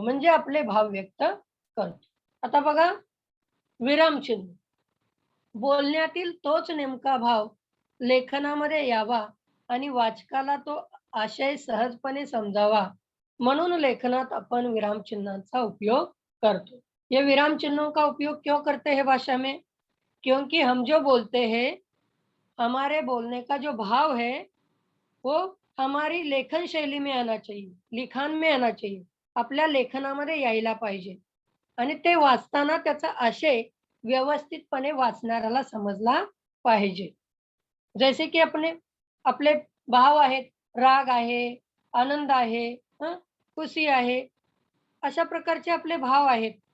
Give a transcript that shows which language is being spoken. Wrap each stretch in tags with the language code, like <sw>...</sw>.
<mr>म्हणजे आपले भाव व्यक्त करतो. आता बघा विरामचिन्ह. बोलण्यातील तोच नेमका भाव लेखनामध्ये यावा आणि वाचकाला तो आशय सहजपणे समजावा, म्हणून लेखनात अपन विराम चिन्हांचा उपयोग करतो।</mr> <hi>ये विराम चिन्हों का उपयोग क्यों करते हैं भाषा में? क्योंकि हम जो बोलते हैं, हमारे बोलने का जो भाव है, वो हमारी लेखन शैली में आना चाहिए, लिखाण में आना चाहिए।</hi> <mr>आपल्या लेखनामध्ये यायला पाहिजे आणि ते वाचताना त्याचा आशय व्यवस्थितपणे वाचणाऱ्याला समजला पाहिजे।</mr> <hi>जैसे की अपने</hi> <mr>आपले भाव आहेत, राग आहे, आनंद आहे, हं, खुशी आहे, अशा प्रकारचे आपले भाव आहेत.</mr>